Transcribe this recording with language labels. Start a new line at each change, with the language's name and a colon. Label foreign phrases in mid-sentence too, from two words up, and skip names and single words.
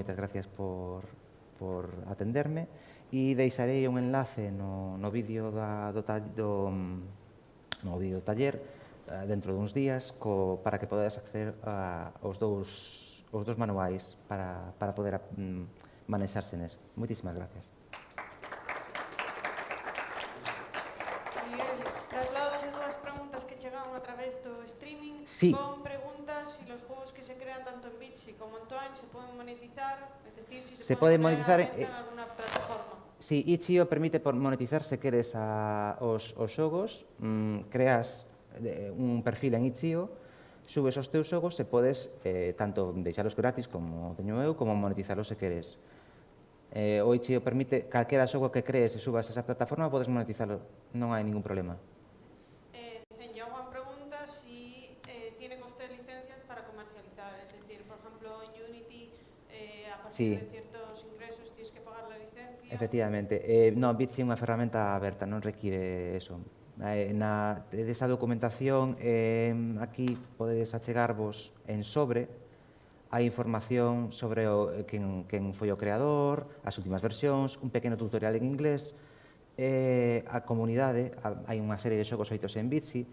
Galician: Moitas gracias por atenderme e deixarei un enlace no vídeo no vídeo do taller dentro duns días para que podades acceder aos dous manuais para poder manexarse neso. Moitísimas gracias. Miguel, traslado dúas preguntas que chegaron a través do streaming.
Spanish: Sí. Con preguntas si los juegos que se crean tanto en Bitsy como en Twine se pueden monetizar, es decir, si se pueden monetizar poner a la venta en alguna plataforma.
Galician: Si, itch.io permite monetizar se queres os xogos, creas un perfil en itch.io, subes os teus xogos e podes tanto deixalos gratis como teño eu, como monetizalos se queres. O itch.io permite calquera xogo que crees e subas a esa plataforma podes monetizalo, non hai ningún problema.
Spanish: Juan pregunta si tiene coste de licencias para comercializar, es decir, por ejemplo, en Unity a partir de ciertos ingresos tienes que pagar la licencia. Efectivamente.
Galician: Non, Bitsy é unha ferramenta aberta, non require eso. Desa documentación, aquí podedes achegarvos en sobre a información sobre quen foi o creador, as últimas versións, un pequeno tutorial en inglés, a comunidade, hai unha serie de xogos feitos en Bitsy.